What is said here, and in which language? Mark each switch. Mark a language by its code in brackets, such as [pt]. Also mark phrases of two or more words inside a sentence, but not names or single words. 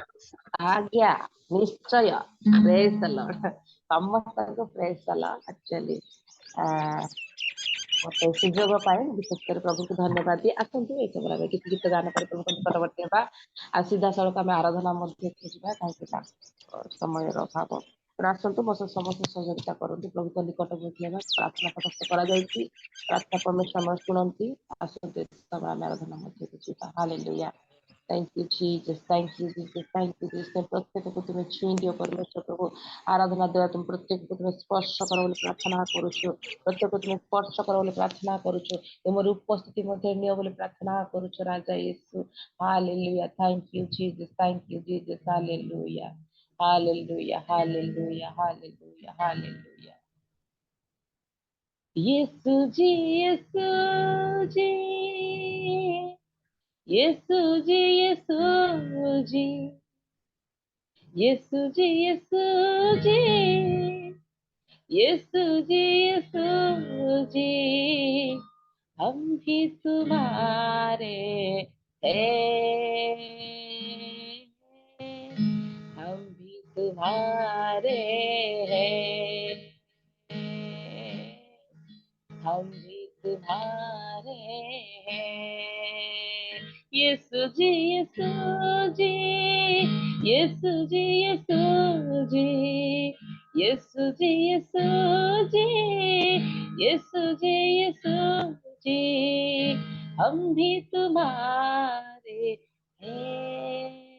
[or] ଆଜ୍ଞା ନିଶ୍ଚୟ [en] praise the Lord [or] ସମସ୍ତଙ୍କୁ [en] praise the Lord [or] ଆକ୍ଚୁଆଲି ମତେ ସୁଯୋଗ ପାଇଁ ବିଶେଷ କରି ପ୍ରଭୁଙ୍କୁ ଧନ୍ୟବାଦ ଦିଏ ଆସନ୍ତୁ ଏଇ ସମୟରେ ଆମେ କିଛି ଗୀତ ଗାନ କରି ପ୍ରଭୁଙ୍କ ନିକଟବର୍ତ୍ତୀ ହେବା ଆଉ ସିଧାସଳଖ ଆମେ ଆରାଧନା ମଧ୍ୟକୁ ଯିବା କାହିଁକି ନା ସମୟର ଅଭାବ ତେଣୁ ଆସନ୍ତୁ ମୋ ସହ ସମସ୍ତେ ସହযোଗିତା କରନ୍ତୁ ପ୍ରଭୁଙ୍କ ନିକଟବର୍ତ୍ତୀ ହେବା ପ୍ରାର୍ଥନା ସମସ୍ତ କରାଯାଇଛି ପ୍ରାର୍ଥନା ପରମେଶ୍ୱର ଆମର ଶୁଣନ୍ତି ଆସନ୍ତୁ ଏଇ ସମୟରେ ଆମେ ଆରାଧନା ମଧ୍ୟକୁ ଯିବା ହାଲେଲୁୟା [en] Thank you, Jesus. Thank you, Jesus. Thank you, Jesus. [or] ପ୍ରତ୍ୟେକକୁ ତୁମେ ଛୁଇଁ ଦିଅ ପରମେଶ୍ୱର ପ୍ରଭୁ ଆରାଧନା ଦେବା ତୁମେ ପ୍ରତ୍ୟେକକୁ ତୁମେ ସ୍ପର୍ଶ କର ବୋଲି ପ୍ରାର୍ଥନା କରୁଛୁ ପ୍ରତ୍ୟେକକୁ ତୁମେ ସ୍ପର୍ଶ କର ବୋଲି ପ୍ରାର୍ଥନା କରୁଛୁ ତୁମର ଉପସ୍ଥିତି ମଧ୍ୟ ନିଅ ବୋଲି ପ୍ରାର୍ଥନା କରୁଛୁ ରାଜା ୟେସୁ ହାଲେଲୁୟା [en] thank you Jesus thank you Jesus [or] ହାଲେଲୁୟା ହାଲେଲୁୟା ହାଲେଲୁୟା ହାଲେଲୁୟା ହାଲେଲୁୟା [hi] ୟେସୁ ଜି ୟେସୁ ଜି Yesu ji, Yesu ji, Yesu ji, Yesu ji, Yesu ji, Yesu ji, हम भी तुम्हारे हैं, हम भी तुम्हारे हैं, हम भी तुम्हारे हैं यीशु जी यीशु जी यीशु जी यीशु जी यीशु जी यीशु जी यीशु जी यीशु जी हम भी तुम्हारे हैं